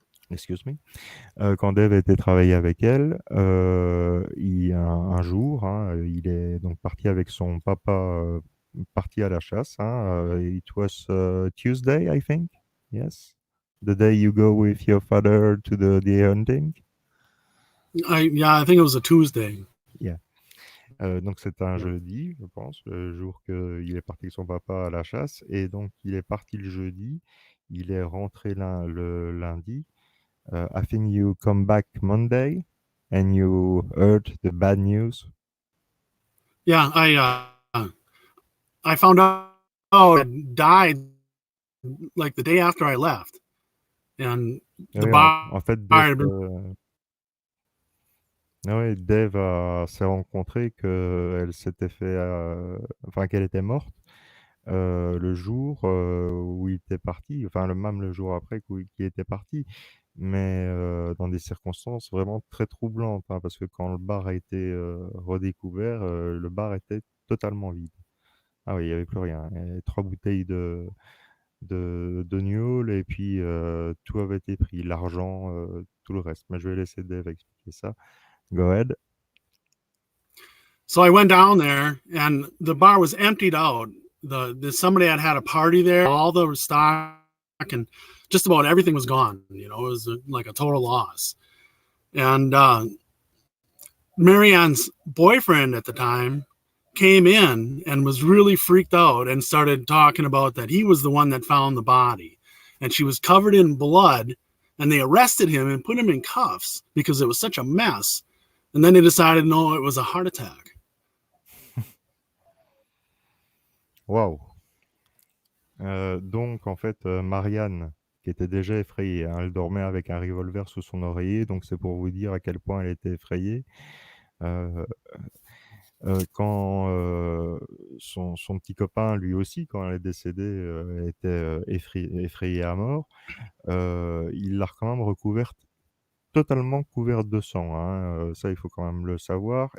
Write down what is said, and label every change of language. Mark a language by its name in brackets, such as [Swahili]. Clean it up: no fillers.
[English] excuse me, [French] quand Dave était travaillé avec elle, un jour, hein, il est donc parti avec son papa, parti à la chasse, hein, [English] it was, Tuesday, I think? Yes? The day you go with your father to the deer hunting? I think it was a Tuesday. Yeah. [French] Donc c'était un jeudi, je pense, le jour qu'il est parti avec son papa à la chasse. Et donc il est parti le jeudi, il est rentré le lundi. [English] I think you come back Monday and you heard the bad news. Yeah, I found out it died like the day after I left. And Ah the [French] oui, [English] bar [French] en fait, [English] had been. [French] Dave s'est rencontré qu'elle s'était fait, enfin qu'elle était morte le jour où il était parti, enfin même le jour après qu'il était parti, mais dans des circonstances vraiment très troublantes, hein, parce que quand le bar a été redécouvert, le bar était totalement vide. Ah oui, il n'y avait plus rien. Il y avait 3 bouteilles de gnôle et puis tout avait été pris, l'argent, tout le reste. Mais je vais laisser Dave expliquer ça. [English] Go ahead. So I went down there, and the bar was emptied out. The somebody had a party there. All the stock and just about everything was gone. It was like a total loss. And Marianne's boyfriend at the time came in and was really freaked out and started talking about that he was the one that found the body, and she was covered in blood. And they arrested him and put him in cuffs because it was such a mess. And then they decided, no, it was a heart attack. Waouh. [French] Donc, en fait, Marianne, qui était déjà effrayée, hein, elle dormait avec un revolver sous son oreiller, donc c'est pour vous dire à quel point elle était effrayée. Euh, quand son petit copain, lui aussi, quand elle est décédée, était effrayé à mort, il l'a quand même recouverte, totalement couverte de sang, hein, ça, il faut quand même le savoir.